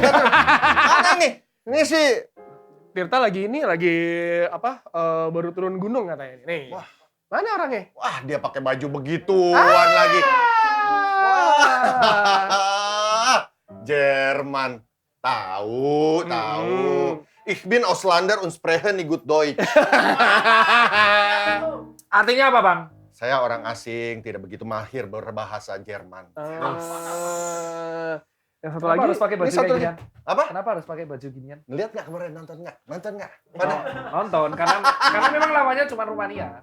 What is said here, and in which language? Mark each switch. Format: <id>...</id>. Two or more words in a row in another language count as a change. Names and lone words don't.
<id>Kita terus. Mana nih? Ini sih Tirta lagi baru turun gunung katanya. Nih. Wah. Mana orangnya? wah, dia pakai baju begituan lagi. Wah. Jerman. Tahu.</id> <de>Ich bin Ausländer und spreche nicht gut Deutsch.</de> <id>Artinya apa bang? Saya orang asing, tidak begitu mahir berbahasa Jerman. Yang satu lagi harus pakai baju kayak ginian. Apa? Kenapa harus pakai baju ginian? Ngeliat nggak kemarin? Nonton nggak? Oh, nonton, karena memang lawannya cuma Rumania.</id>